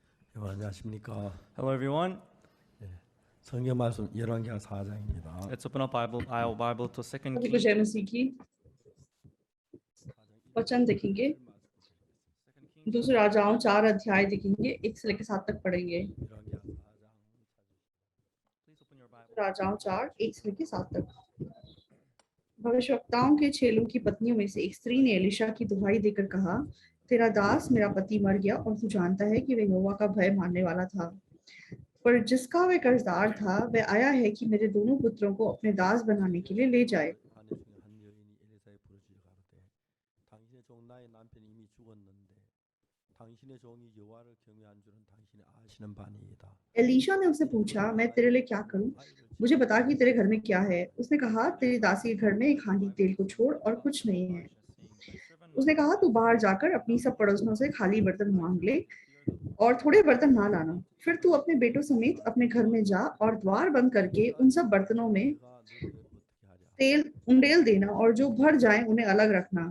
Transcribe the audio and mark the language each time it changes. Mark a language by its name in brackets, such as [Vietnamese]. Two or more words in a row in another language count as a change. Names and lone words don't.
[Korean] 안녕하십니까. [English] Hello, everyone. [Korean] 성경 말씀 열왕기하 4장입니다. [English] Let's open up our Bible to 2 [Hindi] सभी को Kings. जय मसीह की वचन देखेंगे। दूसरे राजाओं 4 अध्याय देखेंगे, 1 से लेकर 7 तक पढ़ेंगे। [Korean] 열왕기하 4장 [English] Please open your Bible. [Hindi] राजाओं 4 1 से लेकर 7 तक। भविष्यवक्ताओं के 6 लोगों की पत्नियों में से एक स्त्री ने एलिशा की दुहाई देकर कहा, तेरा दास मेरा पति मर गया और तू जानता है कि वह यहोवा का भय मानने वाला था, पर जिसका वह कर्जदार था वह आया है कि मेरे दोनों पुत्रों को अपने दास बनाने के लिए ले जाए। [Korean] 아내 중에 한 여인이 엘리사에 부르짖어 가로되 당신의 종 나의 남편이 이미 죽었는데 당신의 종이 여호와를 경외한 줄은 당신이 아시는 바니이다. [Hindi] एलीशा ने उससे पूछा, मैं तेरे लिए क्या करूं? मुझे बता कि तेरे घर में क्या है। उसने कहा, तेरी दासी के घर में एक हांडी तेल को छोड़ और कुछ नहीं है। उसने कहा, तू बाहर जाकर अपनी सब पड़ोसियों से खाली बर्तन मांग ले और थोड़े बर्तन ना लाना। फिर तू अपने बेटों समेत अपने घर में जा और द्वार बंद करके उन सब बर्तनों में तेल उंडेल देना और जो भर जाए उन्हें अलग रखना।